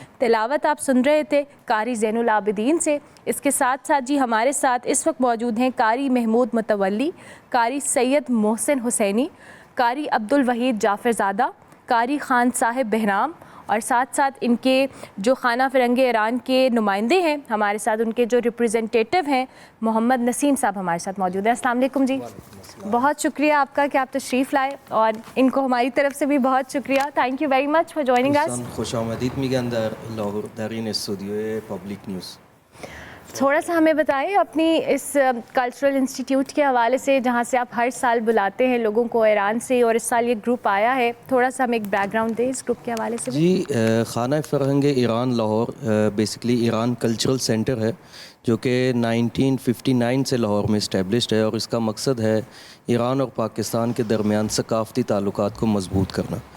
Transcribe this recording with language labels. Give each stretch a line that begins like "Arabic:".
Urdu: تلاوت آپ سن رہے تھے قاری زین العابدین سے. اس کے ساتھ ساتھ جی ہمارے ساتھ اس وقت موجود ہیں قاری محمود متولی، قاری سید محسن حسینی، قاری عبدالوحید جعفر زادہ، قاری خان صاحب بہرام، اور ساتھ ساتھ ان کے جو خانہ فرنگ ایران کے نمائندے ہیں ہمارے ساتھ، ان کے جو ریپریزنٹیٹیو ہیں محمد نسیم صاحب ہمارے ساتھ موجود ہیں. السلام علیکم جی. بہت شکریہ آپ کا کہ آپ تشریف لائے، اور ان کو ہماری طرف سے بھی بہت شکریہ.
English: Thank you very much for joining us.
Persian: خوش آمدید میگه اندر لاهور در این استودیوی پابلیک نیوز.
Urdu: تھوڑا سا ہمیں بتائیں اپنی اس کلچرل انسٹیٹیوٹ کے حوالے سے، جہاں سے آپ ہر سال بلاتے ہیں لوگوں کو ایران سے، اور اس سال یہ گروپ آیا ہے. تھوڑا سا ہمیں ایک بیک گراؤنڈ دیں اس گروپ کے حوالے سے. جی خانہ فرہنگ Iran Lahore basically Iran cultural centre ہے جو کہ 1959 سے لاہور میں اسٹیبلشڈ ہے، اور اس کا مقصد ہے ایران اور پاکستان کے درمیان ثقافتی تعلقات کو مضبوط کرنا.